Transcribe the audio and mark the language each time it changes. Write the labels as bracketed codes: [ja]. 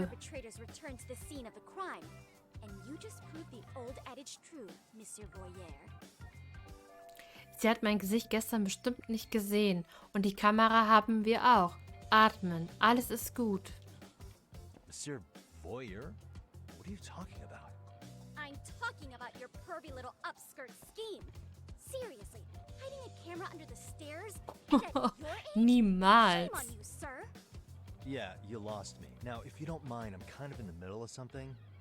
[en] say perpetrators return to the scene of the crime. And you just proved the old adage true, Monsieur Voyeur. [de] Sie hat mein Gesicht gestern bestimmt nicht gesehen. Und die Kamera haben wir auch. Atmen. Alles ist gut. [en] Monsieur Voyeur? What are you talking about? I'm talking about your pervy little upskirt scheme. Seriously, hiding a camera under the stairs? And at your age? [de] Niemals. [en] Shame on you, sir. Yeah, you lost me. Now, if you don't mind, I'm kind of in the middle of something.